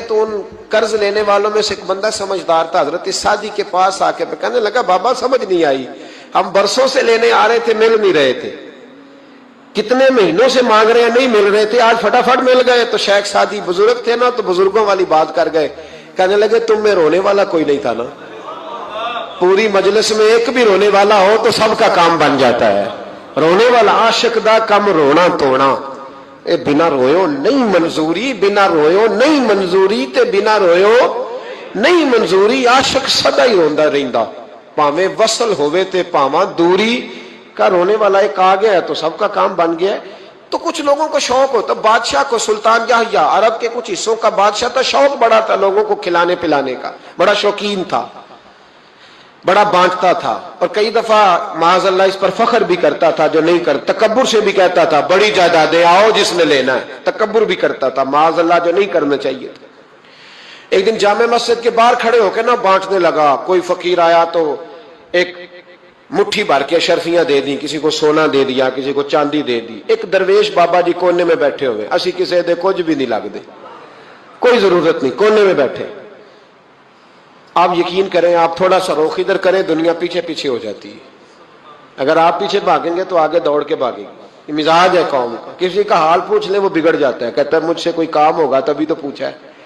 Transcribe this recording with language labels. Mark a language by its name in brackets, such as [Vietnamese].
[Urdu] تو ان قرض لینے والوں میں سے ایک بندہ سمجھدار تھا، حضرت سعدی کے پاس آ کے کہنے لگا بابا سمجھ نہیں آئی، ہم برسوں سے لینے آ رہے تھے، مل نہیں رہے تھے، کتنے مہینوں سے مانگ رہے ہیں نہیں مل رہے تھے، آج فٹافٹ مل گئے. تو شیخ سعدی بزرگ تھے نا، تو بزرگوں والی بات کر گئے. کہنے لگے تم میں رونے والا کوئی نہیں تھا نا، پوری مجلس میں ایک بھی رونے والا ہو تو سب کا کام بن جاتا ہے. [Punjabi] رونے والا عاشق دا کم رونا توڑا، اے بنا رویو نہیں منظوری، بنا رویو نہیں منظوری تے بنا رویو نہیں منظوری. عاشق سدا ہی روندا رہندا، پاویں وصل ہوئے تے پاواں دوری. [Urdu] کا رونے والا ایک آ گیا ہے تو سب کا کام بن گیا ہے. تو کچھ لوگوں کو شوق ہوتا، بادشاہ کو، سلطان یحییٰ عرب کے کچھ حصوں کا بادشاہ تھا، شوق بڑا تھا لوگوں کو کھلانے پلانے کا، بڑا شوقین تھا، بڑا بانٹتا تھا. اور کئی دفعہ معاذ اللہ اس پر فخر بھی کرتا تھا جو نہیں کرتا، تکبر سے بھی کہتا تھا بڑی جائیدادیں آؤ جس نے لینا ہے، تکبر بھی کرتا تھا معاذ اللہ جو نہیں کرنا چاہیے تھا. ایک دن جامع مسجد کے باہر کھڑے ہو کے نا بانٹنے لگا. کوئی فقیر آیا تو ایک مٹھی بھر کے اشرفیاں دے دی، کسی کو سونا دے دیا، کسی کو چاندی دے دی. ایک درویش بابا جی کونے میں بیٹھے ہوئے، [Punjabi] اسی کسی دے کچھ بھی نہیں لگ دے، [Urdu] کوئی ضرورت نہیں، کونے میں بیٹھے. آپ یقین کریں، آپ تھوڑا سا رخ ادھر کریں، دنیا پیچھے پیچھے ہو جاتی ہے. اگر آپ پیچھے بھاگیں گے تو آگے دوڑ کے بھاگیں گے. یہ مزاج ہے قوم کا، کسی کا حال پوچھ لیں وہ بگڑ جاتا ہے، کہتا ہے مجھ سے کوئی کام ہوگا تبھی تو پوچھا ہے.